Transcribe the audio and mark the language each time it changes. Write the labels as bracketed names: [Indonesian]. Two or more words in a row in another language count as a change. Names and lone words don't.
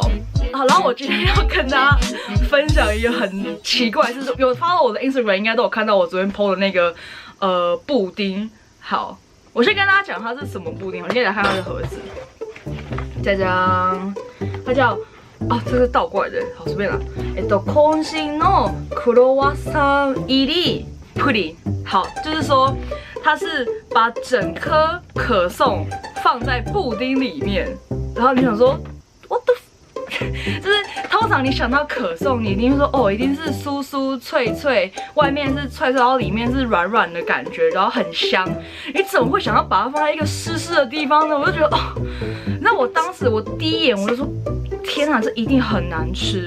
[Chinese] 好，然后我今天要跟大家分享一个很奇怪，是有follow我的 Instagram 应该都有看到我昨天 po 的那个布丁。好，我先跟大家讲它是什么布丁。我先来看它的盒子，这张它叫这是倒过来的，好随便啦。 [Japanese] 今週のクロワッサン入りプリン。 [Chinese] 好，就是说它是把整颗可颂放在布丁里面，然后你想说 [English] what the f [Chinese] 就是通常你想到可颂，你一定会说一定是酥酥脆脆，外面是脆脆，然后里面是软软的感觉，然后很香。你怎么会想要把它放在一个湿湿的地方呢？我就觉得那我当时我第一眼我就说，天啊，这一定很难吃。